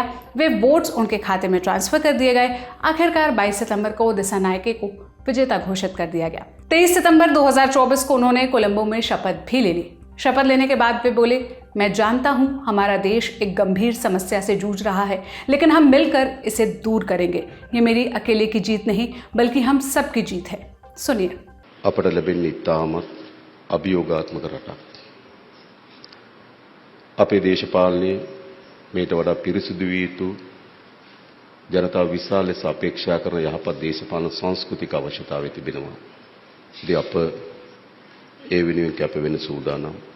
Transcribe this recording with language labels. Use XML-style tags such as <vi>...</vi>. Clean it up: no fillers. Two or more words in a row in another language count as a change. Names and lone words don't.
<hi>वे वोट्स उनके खाते में ट्रांसफर कर दिए गए। आखिरकार 22 सितंबर को दिसानायके को विजेता घोषित कर दिया गया। 23 सितंबर 2024 को उन्होंने कोलंबो में शपथ भी ले ली। शपथ लेने के बाद वे बोले, मैं जानता हूं हमारा देश एक गंभीर समस्या से जूझ रहा है, लेकिन हम मिलकर इसे दूर करेंगे। ये मेरी अकेले की जीत नहीं, बल्कि हम सबकी जीत है। सुनिए।</hi> <si>අපට ලැබෙන්නේ ඉතාමත් අභියෝගාත්මක රටක්. අපේ දේශපාලනය මේට වඩා පිරිසිදු විය යුතු, ජනතාව විශාල ලෙස අපේක්ෂා කරන යහපත් දේශපාලන සංස්කෘතික අවශ්‍යතාවය තිබෙනවා. ඉතින් අප ඒ වෙනුවෙන් කැප වෙන සූදානම්.</si>